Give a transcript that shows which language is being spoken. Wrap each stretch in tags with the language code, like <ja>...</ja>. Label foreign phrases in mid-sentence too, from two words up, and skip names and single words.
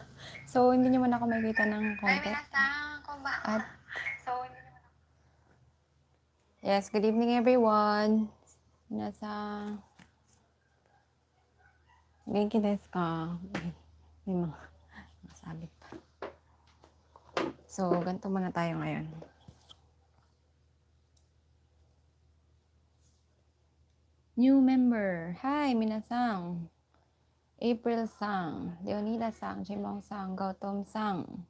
<tl>So, hindi nyo man ako makikita ng konti.</tl> <ja>Hi, 皆さん こんばんは.</ja> <en>Yes, good evening everyone.</en> <ja>皆さん。元気ですか?</ja> <tl>May mga sabit pa. So, ganito muna tayo ngayon.</tl> <en>New member.</en> <ja>Hi, minasan. April-san, Leonida-san, Jimong-san, Gautom-san.</ja>